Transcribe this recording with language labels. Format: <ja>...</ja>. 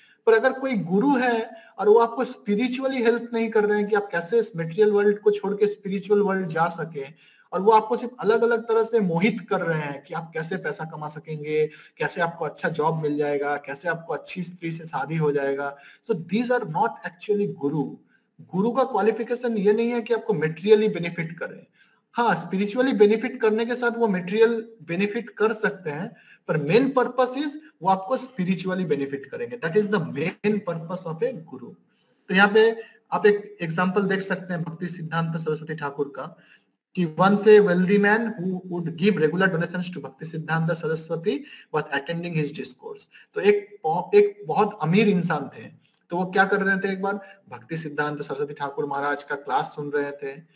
<hi>पर अगर कोई गुरु है और वो आपको स्पिरिचुअली हेल्प नहीं कर रहे हैं कि आप कैसे इस मटेरियल वर्ल्ड को छोड़ के स्पिरिचुअल वर्ल्ड जा सके, और वो आपको सिर्फ अलग अलग तरह से मोहित कर रहे हैं कि आप कैसे पैसा कमा सकेंगे, कैसे आपको अच्छा जॉब मिल जाएगा, कैसे आपको अच्छी स्त्री से शादी हो जाएगा,</hi> <en>So these are not actually guru.</en> <hi>गुरु का क्वालिफिकेशन ये नहीं है कि आपको मेटेरियली बेनिफिट करे। हाँ, स्पिरिचुअली बेनिफिट करने के साथ वो मेटेरियल बेनिफिट कर सकते हैं, पर मेन पर्पस इज वो आपको स्पिरिचुअली बेनिफिट करेंगे।</hi> <en>That is the main purpose of a guru.</en> <hi>तो यहाँ पे आप एक एग्जांपल देख सकते हैं भक्ति सिद्धांत सरस्वती ठाकुर का, कि</hi> <en>once a wealthy man who would give regular donations to Bhakti Siddhanta Saraswati was attending his discourse।</en> <hi>तो एक बहुत अमीर इंसान थे, तो वो क्या कर रहे थे, एक बार भक्ति सिद्धांत सरस्वती ठाकुर महाराज का क्लास सुन रहे थे।</hi>